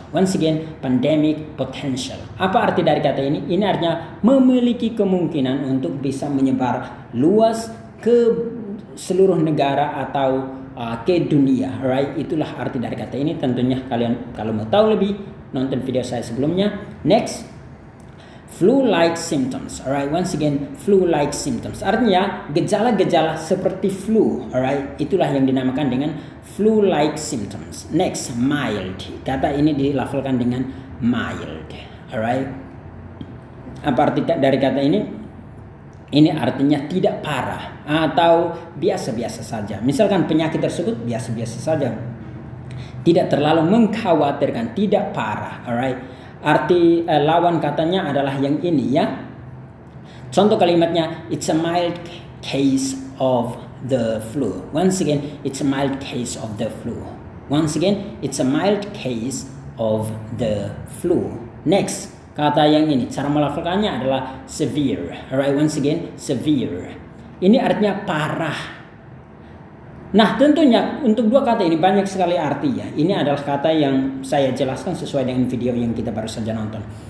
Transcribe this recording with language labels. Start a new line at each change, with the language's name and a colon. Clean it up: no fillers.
English: Once again, pandemic potential.
Indonesian: Apa arti dari kata ini? Ini artinya memiliki kemungkinan untuk bisa menyebar luas ke seluruh negara atau ke dunia. Alright, itulah arti dari kata ini. Tentunya kalian kalau mau tahu lebih, nonton video saya sebelumnya.
English: Next, flu-like symptoms. Alright, once again, flu-like symptoms.
Indonesian: Artinya gejala-gejala seperti flu. Alright, itulah yang dinamakan dengan flu-like symptoms. Next, mild. Kata ini dilafalkan dengan mild. Alright, apa arti dari kata ini? Ini artinya tidak parah atau biasa-biasa saja. Misalkan penyakit tersebut biasa-biasa saja, tidak terlalu mengkhawatirkan, tidak parah. Alright. Arti lawan katanya adalah yang ini ya. Contoh kalimatnya,
English: it's a mild case of the flu. Once again, it's a mild case of the flu. Once again, it's a mild case of the flu.
Indonesian: Next, kata yang ini, cara melafalkannya adalah severe.
English: Alright, once again, severe.
Indonesian: Ini artinya parah. Nah, tentunya untuk dua kata ini banyak sekali arti ya. Ini adalah kata yang saya jelaskan sesuai dengan video yang kita baru saja nonton.